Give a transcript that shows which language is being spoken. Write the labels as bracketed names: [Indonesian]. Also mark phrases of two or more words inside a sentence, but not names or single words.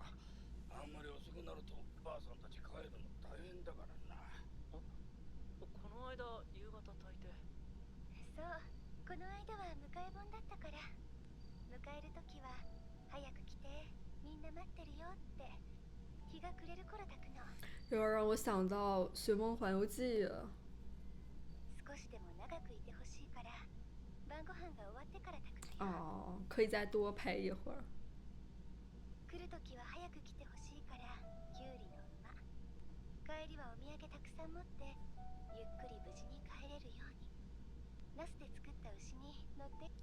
[Japanese] あんまり遅くなるとばあさんたち帰るの大変だからな。この間夕方炊いて。そう、この間は迎え盆だったから。迎えるときは早く来て、みんな待ってるよって。日が暮れる頃だくの。 [Chinese] 有点让我想到《寻梦环游记》了。 [Japanese] 少しでも長くいてほしいから、晩ご飯が終わってから炊くのよ。 [Chinese] 哦，可以再多陪一会儿。 [Japanese] 来る時は早く来てほしいから、キュウリの馬。帰りはお土産たくさん持って、ゆっくり無事に帰れるように。ナスで作った牛に乗って。